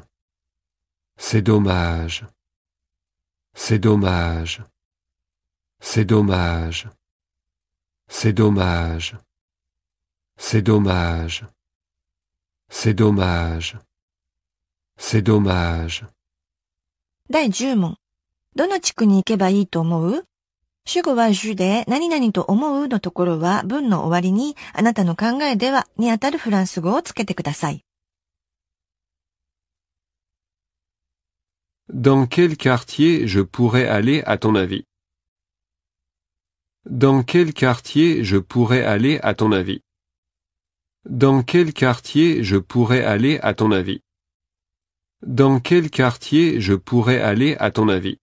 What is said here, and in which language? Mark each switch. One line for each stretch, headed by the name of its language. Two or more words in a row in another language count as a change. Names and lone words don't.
French: C'est dommage. C'est dommage. C'est dommage. C'est dommage. C'est dommage. C'est dommage. C'est dommage.
Japanese: 第10問。どの地区に行けばいいと思う？主語は主で何々と思うのところは文の終わりにあなたの考えではにあたるフランス語をつけてください。
French: Dans quel quartier je pourrais aller à ton avis? Dans quel quartier je pourrais aller à ton avis? Dans quel quartier je pourrais aller à ton avis? Dans quel quartier je pourrais aller à ton avis?